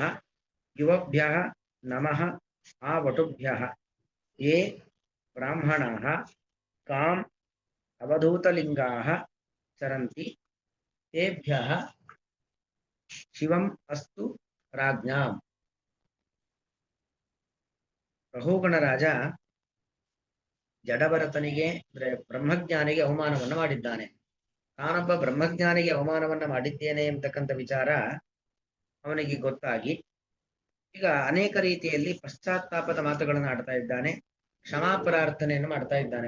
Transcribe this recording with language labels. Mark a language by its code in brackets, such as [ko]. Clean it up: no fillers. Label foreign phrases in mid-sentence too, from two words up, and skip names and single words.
[sa] युवभ्यः नमः आवटुभ्यः ये ब्राह्मणाः काम् अवधूतलिङ्गाः चरन्ति तेभ्यः शिवम् अस्तु राज्ञाम् [kn] ರಘುಗಣರಾಜ ಜಡಭರತನಿಗೆ ಅಂದ್ರೆ ಬ್ರಹ್ಮಜ್ಞಾನಿಗೆ ಅವಮಾನವನ್ನು ಮಾಡಿದ್ದಾನೆ. ತಾನೊಬ್ಬ ಬ್ರಹ್ಮಜ್ಞಾನಿಗೆ ಅವಮಾನವನ್ನ ಮಾಡಿದ್ದೇನೆ ಎಂಬತಕ್ಕಂಥ ವಿಚಾರ ಅವನಿಗೆ ಗೊತ್ತಾಗಿ ಈಗ ಅನೇಕ ರೀತಿಯಲ್ಲಿ ಪಶ್ಚಾತ್ತಾಪದ ಮಾತುಗಳನ್ನು ಆಡ್ತಾ ಇದ್ದಾನೆ, ಕ್ಷಮಾಪ್ರಾರ್ಥನೆಯನ್ನು ಮಾಡ್ತಾ ಇದ್ದಾನೆ.